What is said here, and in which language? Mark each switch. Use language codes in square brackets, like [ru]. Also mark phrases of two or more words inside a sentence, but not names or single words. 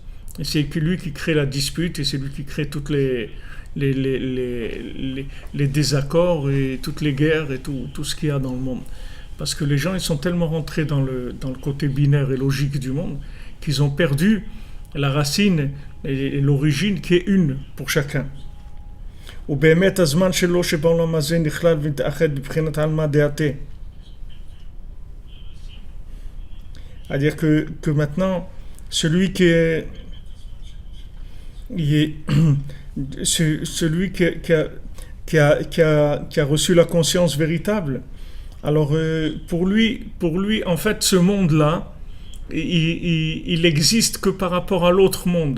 [fr] Et c'est lui qui crée la dispute et c'est lui qui crée toutes les désaccords et toutes les guerres et tout ce qu'il y a dans le monde. Parce que les gens, ils sont tellement rentrés dans le côté binaire et logique du monde qu'ils ont perdu la racine et l'origine qui est une pour chacun. [he] ובאמת הזמן שלו שבעולם הזה נכלל ונתאחד בבחינת עלמא דעתה. [fr] C'est-à-dire que maintenant, celui qui a reçu la conscience véritable, alors pour lui, en fait, ce monde-là, il existe que par rapport à l'autre monde.